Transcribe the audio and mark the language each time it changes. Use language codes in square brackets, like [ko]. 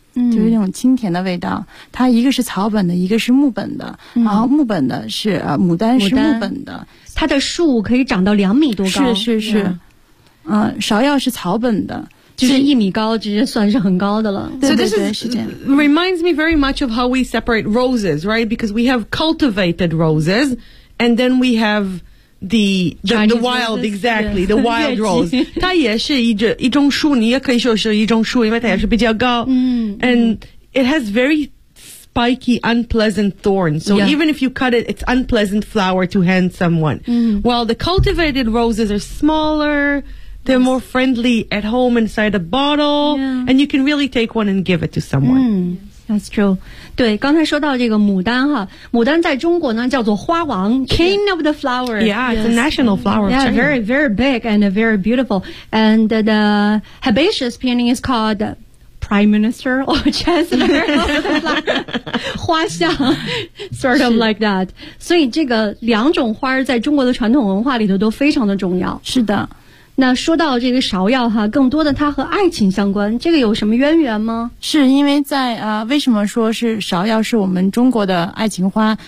[zh] 嗯，就是那种清甜的味道。它一个是草本的，一个是木本的，嗯，然后木本的是牡丹是木本的，它的树可以长到2米多高。是是是，嗯，芍药是草本的，就是一米高，直接算是很高的了。对对对，是这样。 [en] So this reminds me very much of how we separate roses, right? Because we have cultivated roses, and then we have the wild, exactly, the wild rose. [zh] 它也是一种树，你也可以说是一种树，因为它也是比较高。嗯。 [en] And it has very spiky, unpleasant thorns. So even if you cut it, it's unpleasant flower to hand someone. 嗯。 While the cultivated roses are smaller, they're more friendly at home inside a bottle, and you can really take one and give it to someone. [zh] 嗯。 [en] That's true. [zh] 对，刚才说到这个牡丹哈，牡丹在中国呢叫做花王 , [en] king of the flowers. Yeah, it's a national flower. Yeah, very, very big and very beautiful. And the herbaceous peony is called prime minister or chancellor of the flower. 花相 sort of like that. [zh] 所以这个两种花在中国的传统文化里头都非常的重要。是的。那说到这个芍药哈，更多的它和爱情相关，这个有什么渊源吗？是因为在为什么说是芍药是我们中国的爱情花？